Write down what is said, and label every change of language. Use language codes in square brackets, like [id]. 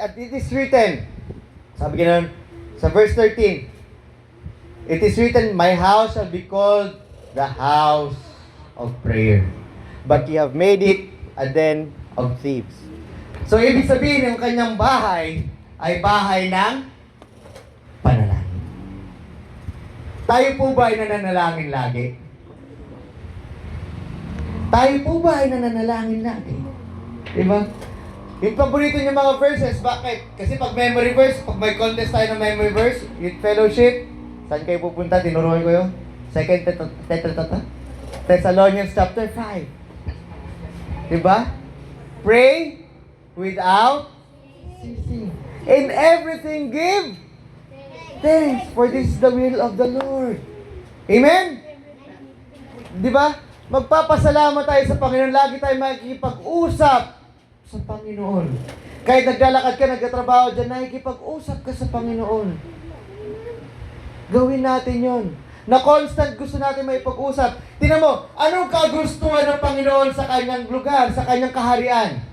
[en] At it is written, [tl] sabi ganun, sa [en] verse 13, it is written, my house shall be called the house of prayer. But ye have made it a den of thieves. [tl] So ibig sabihin, yung kanyang bahay ay bahay ng panalangin. Tayo po ba ay nananalangin lagi? Tayo po ba ay nananalangin lagi? Diba? Yung paborito niyo mga verses, bakit? Kasi pag memory verse, pag may contest tayo ng memory verse, youth fellowship, saan kayo pupunta? Tinuruan ko yun. [en] 2 Thessalonians chapter 5. Diba? Pray without ceasing. In everything give thanks, for this is the will of the Lord. [tl] Amen? Diba? Magpapasalamat tayo sa Panginoon. Lagi tayo makikipag-usap sa Panginoon. Kahit naglalakad ka, nagtatrabaho dyan, nakikipag-usap ka sa Panginoon. Gawin natin yon. Na constant gusto natin may pag-usap. Tingnan mo, anong kagustuhan ng Panginoon sa kanyang lugar, sa kanyang kaharian?